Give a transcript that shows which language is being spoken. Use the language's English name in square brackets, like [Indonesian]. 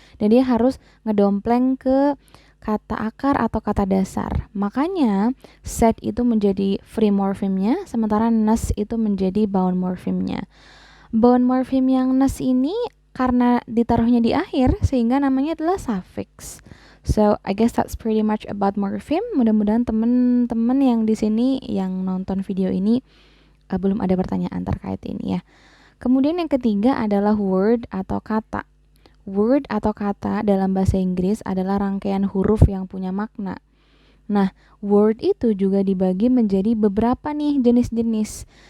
[Indonesian] Dan dia harus ngedompleng ke kata akar atau kata dasar. Makanya sad itu menjadi free morpheme-nya, sementara ness itu menjadi bound morpheme-nya. Bound morpheme yang ness ini karena ditaruhnya di akhir sehingga namanya adalah suffix. [English] So, I guess that's pretty much about morpheme. [Indonesian] Mudah-mudahan teman-teman yang di sini yang nonton video ini belum ada pertanyaan terkait ini ya. Kemudian yang ketiga adalah word atau kata. Word atau kata dalam bahasa Inggris adalah rangkaian huruf yang punya makna. Nah, word itu juga dibagi menjadi beberapa nih jenis-jenis.